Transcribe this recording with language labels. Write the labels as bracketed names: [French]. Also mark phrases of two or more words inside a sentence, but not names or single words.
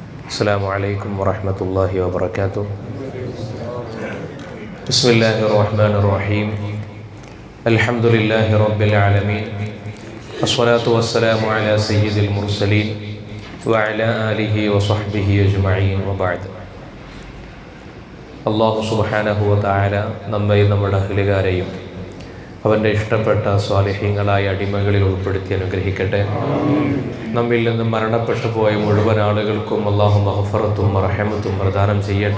[Arabic] السلام عليكم ورحمة الله وبركاته. بسم الله الرحمن الرحيم. الحمد لله رب العالمين. الصلاة والسلام على سيد المرسلين وعلى آله وصحبه أجمعين وبعد. الله سبحانه وتعالى [Malayalam] നമ്മയും നമ്മുടെ അഹ്ലുകാരെയും അവൻ്റെ ഇഷ്ടപ്പെട്ട സ്വാലിഹീങ്ങളായ അടിമകളിൽ ഉൾപ്പെടുത്തി അനുഗ്രഹിക്കട്ടെ. നമ്മിൽ നിന്നും മരണപ്പെട്ടു പോയ മുഴുവൻ ആളുകൾക്കും അള്ളാഹു മഗ്ഫിറത്തും റഹ്മത്തും പ്രദാനം ചെയ്യട്ടെ.